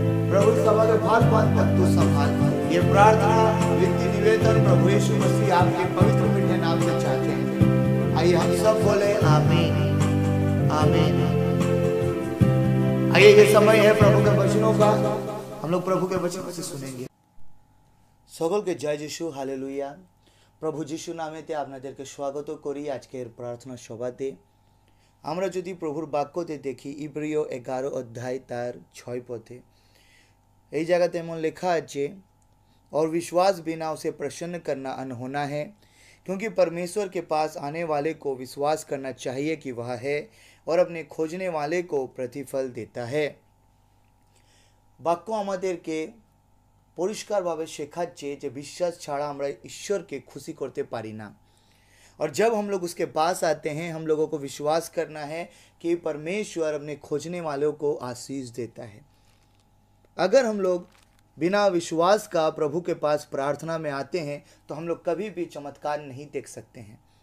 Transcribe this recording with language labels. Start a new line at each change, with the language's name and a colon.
Hindi: प्रभु सभा के भाग भाग तक तू संभाल। ये प्रार्थना विनती निवेदन प्रभु यीशु मसीह आपके पवित्र मीठे नाम से चाहते हैं। आइए हम सब बोले आमीन आमीन। आइए ये समय है प्रभु के वचनों का, हम लोग प्रभु के वचनों से सुनेंगे।
Bangla: সকলকে জয় যিশু, হালেলুয়া। প্রভু যিশু নামেতে আপনাদেরকে স্বাগত করি আজকের প্রার্থনা সভাতে। আমরা যদি প্রভুর বাক্যতে দেখি ইব্রিয় 11 অধ্যায় তার 6 পদে এই জায়গাতে এমন লেখা আছে,
Hindi: और विश्वास बिना उसे प्रसन्न करना अनहोना है, क्योंकि परमेश्वर के पास आने वाले को विश्वास करना चाहिए कि वह है और अपने खोजने वाले को प्रतिफल देता है।
Bangla: বাক্য আমাদেরকে পরিষ্কারভাবে শেখাচ্ছে যে বিশ্বাস ছাড়া আমরা ঈশ্বরকে খুশি করতে পারি না।
Hindi: और जब हम लोग उसके पास आते हैं हम लोगों को विश्वास करना है कि परमेश्वर अपने खोजने वालों को आशीष देता है। अगर हम लोग बिना विश्वास का प्रभु के पास प्रार्थना में आते हैं तो हम लोग कभी भी चमत्कार नहीं देख सकते हैं।